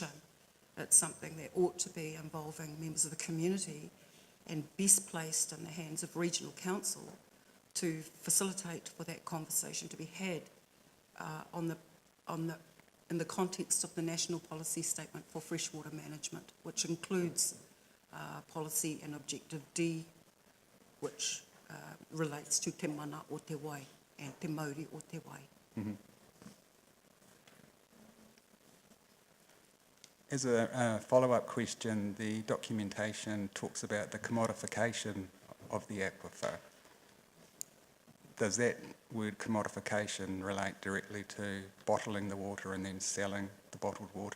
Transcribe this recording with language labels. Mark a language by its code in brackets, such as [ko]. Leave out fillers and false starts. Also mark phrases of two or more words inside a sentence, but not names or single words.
[en] It's something that ought to be involving members of the community and best placed in the hands of regional council to facilitate for that conversation to be had in the context of the National Policy Statement for Freshwater Management, which includes policy and objective D, which relates to [mi] te mana o te wai [en] and [mi] te mauri o te wai. Mm-hmm. [en] As a follow-up question, the documentation talks about the commodification of the aquifer. Does that word commodification relate directly to bottling the water and then selling the bottled water?